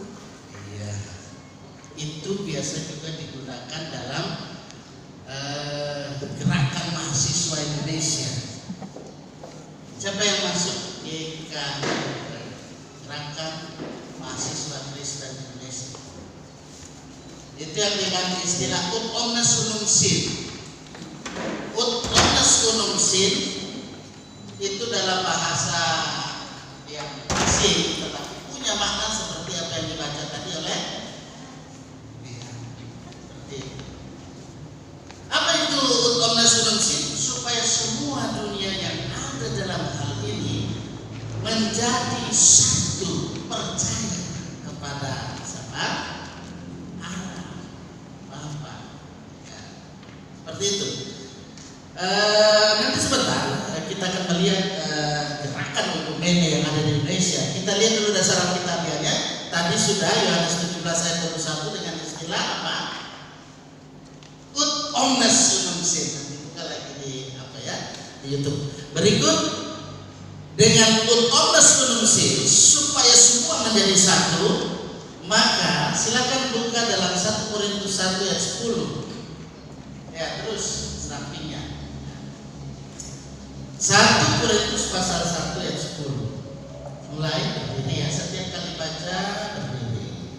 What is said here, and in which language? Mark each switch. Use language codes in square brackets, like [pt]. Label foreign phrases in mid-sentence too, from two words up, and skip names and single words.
[id] Iya, itu biasa juga digunakan dalam gerakan mahasiswa Indonesia. Siapa yang masuk GKI, gerakan mahasiswa Kristen Indonesia? Itu yang dengan istilah [la] ut omnes unum sin. Ut omnes unum sin [id] itu dalam bahasa yang asing tetapi punya makna seperti apa yang dibaca tadi oleh seperti apa itu [la] ut omnes unum sin? [id] Supaya semua dunia yang ada dalam hal ini menjadi satu, percaya kepada siapa? Allah, Bapa. Ya, seperti itu. Nanti sebentar kita akan melihat gerakan oikumene yang ada di Indonesia. Kita lihat dulu dasar Alkitabiahnya. Tadi sudah Yohanes 17 ayat 21 dengan istilah apa? [la] Ut omnes unum sin. [id] Nanti buka lagi di apa ya? Di YouTube. Berikut dengan [la] ut omnes unum sin [id] supaya semua menjadi satu, maka silakan buka dalam 1 Korintus 1 ayat 10. Ya, terus sampingnya. 1 Korintus pasal 1 ayat 10. Mulai berdiri ya, setiap kali baca berdiri.